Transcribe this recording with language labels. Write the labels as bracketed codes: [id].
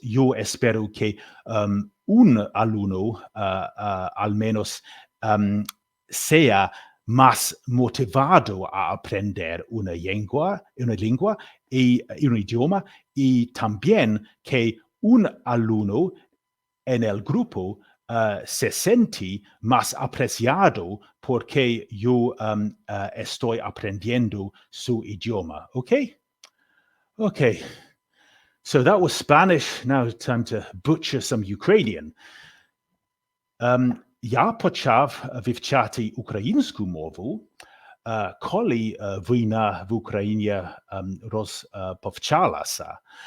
[es] Yo espero que un alumno al menos sea más motivado a aprender una lengua y un idioma, y también que un alumno en el grupo se siente más apreciado porque yo estoy aprendiendo su idioma. [en] Okay, so that was Spanish. Now it's time to butcher some Ukrainian. [uk] Я почав вивчати українську мову, коли війна в Україні розпочалася.